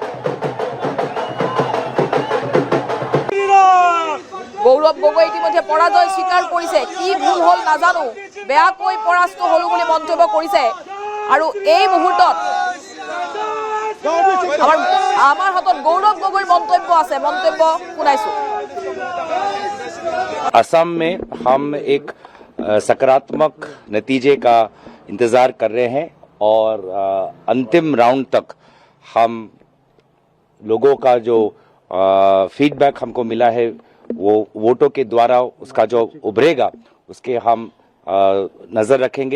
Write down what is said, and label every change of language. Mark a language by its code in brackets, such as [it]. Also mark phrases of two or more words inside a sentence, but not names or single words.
[as] গৌৰৱ গগৈ ইতিমধ্যে পৰাজয় স্বীকাৰ কৰিছে। কি ভুল হ'ল নাজানো, বেয়াকৈ পৰাস্ত হলো বুলি মন্তব্য কৰিছে। আৰু এই মুহূৰ্তত আমাৰ হাতত গৌৰৱ গগৈৰ মন্তব্য আছে, মন্তব্য শুনাইছো। [hi] असम में हम एक सकारात्मक नतीजे का इंतजार कर रहे हैं और अंतिम राउंड तक हम लोगों का जो फीडबैक हमको मिला है वो वोटों के द्वारा उसका जो उभरेगा उसके हम नजर रखेंगे।